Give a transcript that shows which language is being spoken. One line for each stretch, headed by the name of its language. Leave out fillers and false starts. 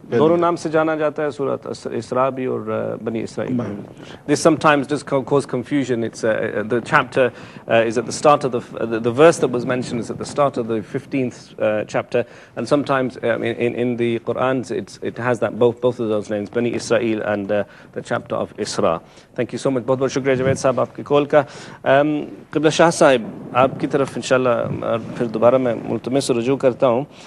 Urdu: دونوں نام سے جانا جاتا ہے سورۃ اسراء بھی اور بنی اسرائیل.
English: This sometimes does cause confusion. It's the chapter is at the start of the verse that was mentioned is at the start of the 15th chapter, and sometimes in the Quran it has that both of those names, Bani Israel and the chapter of Isra. Thank you so much.
Urdu: بہت بہت شکریہ جاوید صاحب آپ کی کال کا. قبلہ شاہ صاحب آپ کی طرف انشاءاللہ پھر دوبارہ میں ملتمس رجوع کرتا ہوں.